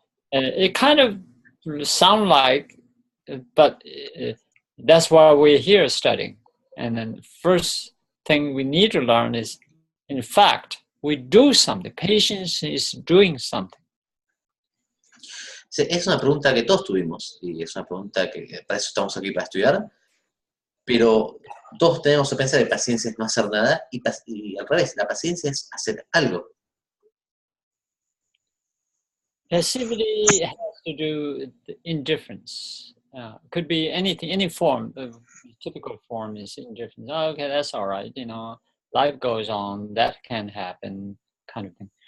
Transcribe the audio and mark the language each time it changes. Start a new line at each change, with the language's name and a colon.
English: It kind of sound like, but that's why we're here studying. And then first thing we need to learn is, in fact, we do something. Patience is doing something.
Spanish: Es una pregunta que todos tuvimos y es una pregunta que para eso estamos aquí, para estudiar, pero todos tenemos que pensar que paciencia es no hacer nada y al revés, la paciencia es hacer algo.
English: Passivity has to do with the indifference. Could be anything, any form. The typical form is indifference. Oh, okay, that's all right. Life goes on. That can happen, kind of thing.